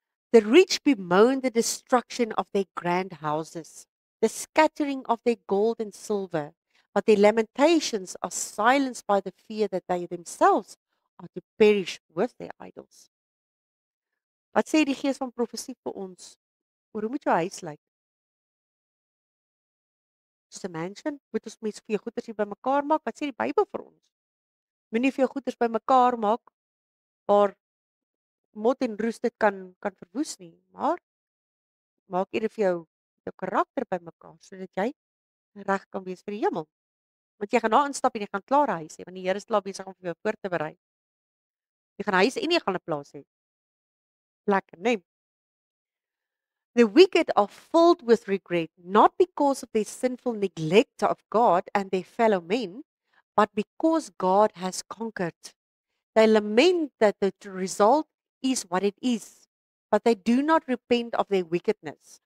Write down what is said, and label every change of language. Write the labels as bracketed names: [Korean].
[English] The rich bemoan the destruction of their grand houses, the scattering of their gold and silver, but their lamentations are silenced by the fear that they themselves are to perish with their idols. [Afrikaans] Wat sê die gees van profesie vir ons? Hoe moet jou huis lyk? Soos 'n mansion, moet ons mens vir jou goeders hier bymekaar maak? Wat sê die Bybel vir ons? Moenie vir jou goeders bymekaar maak waar mot en roes dit kan verwoes nie, maar maak eerder vir jou karakter bymekaar sodat jy reg kan wees vir die hemel. Want jy gaan daar instap en jy gaan klaar huis hê want die Here is klaar besig om vir jou voor te berei. Jy gaan huis en jy gaan 'n plaas hê. Lekker, né? [English] The wicked are filled with regret, not because of their sinful neglect of God and their fellow men, but because God has conquered. They lament that the result is what it is, but they do not repent of their wickedness.